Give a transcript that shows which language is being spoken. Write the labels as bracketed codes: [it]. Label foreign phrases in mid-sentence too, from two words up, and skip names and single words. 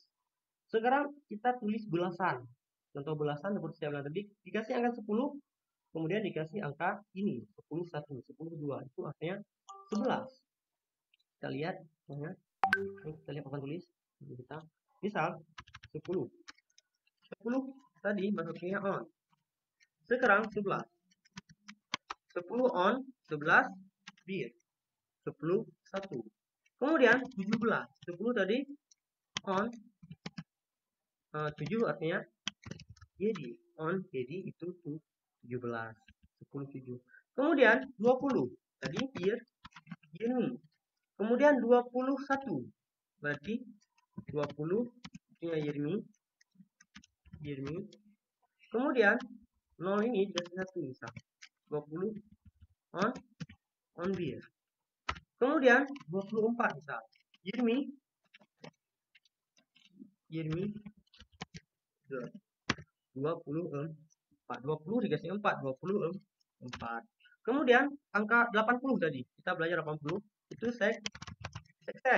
[id] Sekarang kita tulis belasan. Contoh belasan seperti saya bilang tadi, dikasih angka 10, kemudian dikasih angka ini 10 1, 10 2, itu artinya 11. Kita lihat, kita lihat papan tulis kita. Misal 10 tadi masuknya on. Sekarang 11. 10 on, 11 bir. 10 1. Kemudian 17. 10 tadi on, 7 artinya jadi on, jadi itu 17. 10 7. Kemudian 20. Tadi bir ini. Kemudian 21. Berarti 20 artinya Yirmi. Kemudian 0 ini dikasih 1 misal. [tr] 20 on bir. [id] Kemudian 24 misal. Yirmi 24. 20 dikasih 4, 24. Kemudian angka 80 tadi. Kita belajar 80 itu seksen.